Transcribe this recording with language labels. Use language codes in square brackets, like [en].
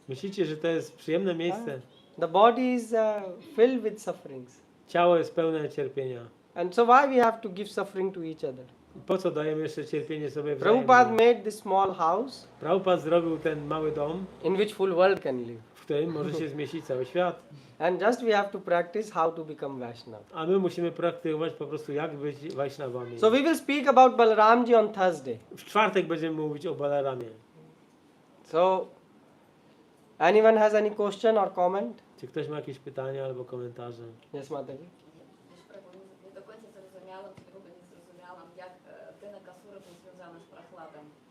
[pl] Myślicie, że to jest przyjemne miejsce? [en] The body is filled with sufferings. [pl] Ciało jest pełne cierpienia. [en] And so why we have to give suffering to each other? [pl] Po co dajemy jeszcze cierpienie sobie [en] Prabhupada [pl] wzajemnie? [en] made this small house [pl] Prabhupada zrobił ten mały dom, [en] in which full world can live. [pl] w którym może się zmieścić cały świat. [en] And just we have to practice how to become Vaishnava. [pl] A my musimy praktykować po prostu jak być Vaishnavami. [en] So we will speak about Balaramji on Thursday. [pl] W czwartek będziemy mówić o Balaramie. [en] So anyone has any question or comment? [pl] Czy ktoś ma jakieś pytania albo komentarze? [en] Yes, Mataji. [pl] Wiesz, Prabhu, nie do końca zrozumiałam, chyba nie zrozumiałam, jak ten Akasura był związany z Prachladem.